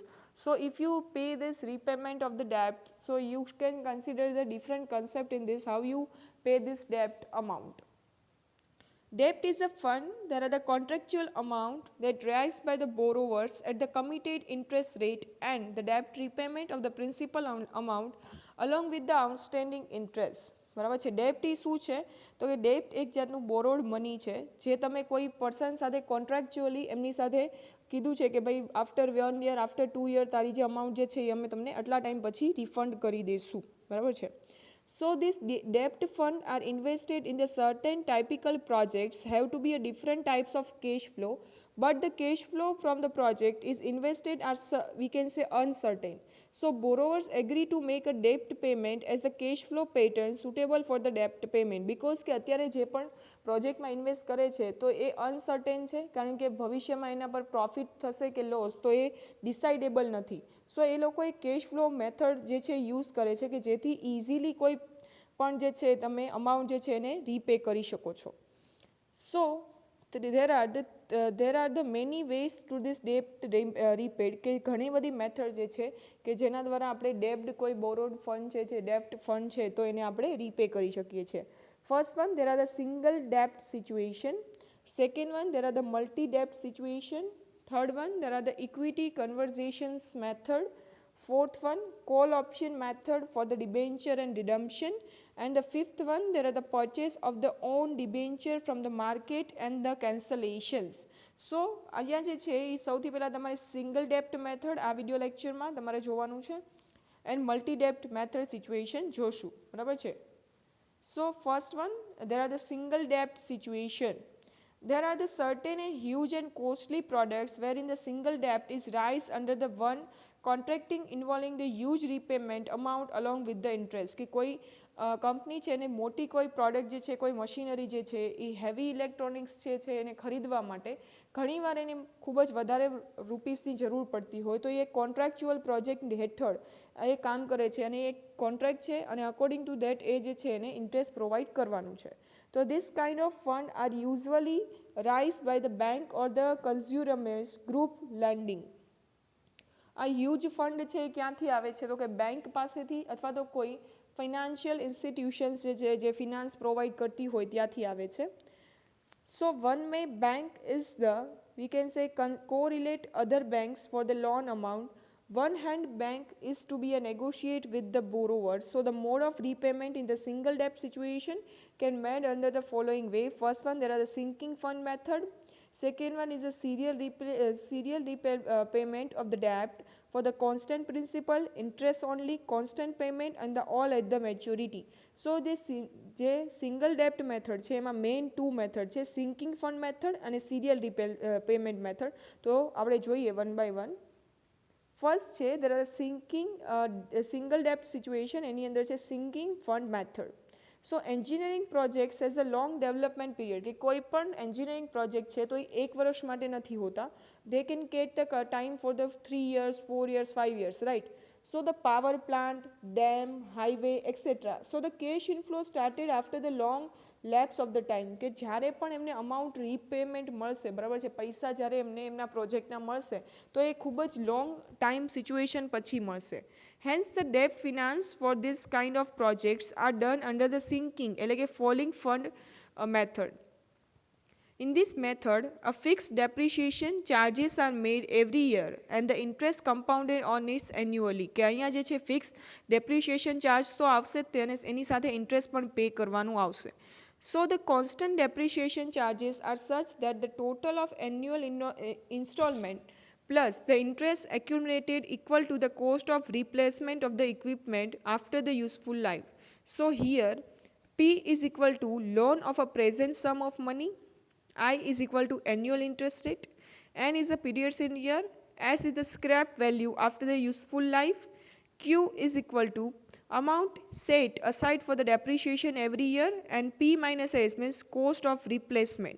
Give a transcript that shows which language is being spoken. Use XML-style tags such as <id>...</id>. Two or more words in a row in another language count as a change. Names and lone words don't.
<en>So if you pay this repayment of the debt, so you can consider the different concept in this, how you pay this debt amount. Debt is a fund, there are the contractual amount that raised by the borrowers at the committed interest rate and the debt repayment of the principal amount along with the outstanding interest.</en> <gu>બરાબર છે. ડેપ્ટ એ શું છે? તો કે ડેપ્ટ એક જાતનું</gu> <en>borrowed money</en> <gu>છે જે તમે કોઈ પર્સન સાથે કોન્ટ્રાક્ચ્યુઅલી એમની સાથે કીધું છે કે ભાઈ</gu> <en>after 1 year after 2 year</en> <gu>તારી જે અમાઉન્ટ જે છે એ અમે તમને આટલા ટાઈમ પછી રિફંડ કરી દઈશું, બરાબર છે.</gu> <en>So these debt fund are invested in the certain typical projects have to be a different types of cash flow, but the cash flow from the project is invested as we can say uncertain. So borrowers agree to make a debt payment as the cash flow pattern suitable for the debt payment, because</en> <gu>કે અત્યારે જે પણ પ્રોજેક્ટમાં ઇન્વેસ્ટ કરે છે તો એ અનસર્ટેન છે કારણ કે ભવિષ્યમાં એના પર પ્રોફિટ થશે કે લોસ તો એ ડિસાઇડેબલ નથી. સો એ લોકો એ</gu> <en>cash flow method</en> <gu>જે છે યુઝ કરે છે કે જેથી ઇઝીલી કોઈ પણ જે છે તમે અમાઉન્ટ જે છે એને રીપે કરી શકો છો.</gu> <en>સો there are the many ways to this debt repaid,</en> <gu>કે ઘણી બધી મેથડ જે છે કે જેના દ્વારા આપણે ડેબ્ટ કોઈ</gu> <en>borrowed fund</en> <gu>છે જે</gu> <en>debt fund</en> <gu>છે તો એને આપણે રીપે કરી શકીએ છીએ.</gu> <en>first one, there are the single debt situation. Second one, there are the multi debt situation. Third one, there are the equity conversions method. Fourth one, call option method for the debenture and redemption. And the fifth one, there are the purchase of the own debenture from the market and the cancellations.</en> <gu>So અહીંયા જે છે એ સૌથી પહેલાં તમારે</gu> <en>single debt method</en> <gu>આ</gu> <en>video lectureમાં</en> <gu>તમારે જોવાનું છે</gu> <en>and multi debt method situation</en> <gu>જોશું, બરાબર છે.</gu> <en>So first one, there are the single debt situation. There are the certain and huge and costly products wherein the single debt is raised under the one contracting involving the huge repayment amount along with the interest.</en> <gu>કે કોઈ કંપની છે એને મોટી કોઈ પ્રોડક્ટ જે છે, કોઈ મશીનરી જે છે એ</gu> <en>heavy electronics</en> <gu>જે છે એને ખરીદવા માટે ઘણીવાર એને ખૂબ જ વધારે રૂપીસની જરૂર પડતી હોય તો એ</gu> <en>contractual project</en> <gu>હેઠળ એ કામ કરે છે અને એક કોન્ટ્રાક્ટ છે અને</gu> <en>according to that</en> <gu>એ જે છે એને</gu> <en>interest provide</en> <gu>કરવાનું છે.</gu> <en>તો this kind of fund are usually raised by the bank or the consumers group lending.</en> <gu>આ</gu> <en>huge fund</en> <gu>છે ક્યાંથી આવે છે તો કે બેંક પાસેથી અથવા તો કોઈ</gu> <en>financial institutions</en> <gu>જે છે જે</gu> <en>finance provide</en> <gu>કરતી હોય ત્યાંથી આવે છે.</gu> <en>So one may bank is the we can say correlate other banks for the loan amount. One hand bank is to be a negotiate with the borrower. So the mode of repayment in the single debt situation can made under the following way. First one, there are the sinking fund method. Second one is a serial repayment of the debt for the constant principal, interest only, constant payment and the all at the maturity. So this</en> <gu>જે</gu> <en>single debt method</en> <gu>છે એમાં</gu> <en>main two method</en> <gu>છે,</gu> <en>sinking fund method</en> <gu>અને</gu> <en>serial payment method.</en> <gu>તો આપણે જોઈએ</gu> <en>one by one.</en> <gu>ફર્સ્ટ છે</gu> <en>there are single debt situation,</en> <gu>એની અંદર છે</gu> <en>sinking fund method. So engineering projects as a long development period</en> <gu>કે કોઈ પણ</gu> <en>engineering project</en> <gu>છે તો એ 1 વર્ષ માટે નથી હોતા.</gu> <en>they can get the time for the 3 years, 4 years, 5 years, રાઈટ. So the power plant, dam, highway, etc. So the cash inflow started after the long lapse of the time</en> <gu>કે જ્યારે પણ એમને</gu> <en>amount repayment</en> <gu>મળશે, બરાબર છે, પૈસા જ્યારે એમને એમના પ્રોજેક્ટના મળશે તો એ ખૂબ જ</gu> <en>long time situation</en> <gu>પછી મળશે.</gu> <en>Hence the debt finance for this kind of projects are done under the sinking</en> <gu>એટલે કે</gu> <en>falling fund method. In this method, a fixed depreciation charges are made every year and the interest compounded on it annually.</en> <gu>કે અહીંયા જે છે</gu> <en>fix depreciation charge</en> <gu>તો આવશે જ તેને એની સાથે ઇન્ટરેસ્ટ પણ પે કરવાનું આવશે.</gu> <en>So the constant depreciation charges are such that the total of annual installment plus the interest accumulated equal to the cost of replacement of the equipment after the useful life. So here P is equal to loan of a present sum of money, I is equal to annual interest rate, N is the periods in year, S is the scrap value after the useful life, Q is equal to amount set aside for the depreciation every year and P minus S means cost of replacement.</en>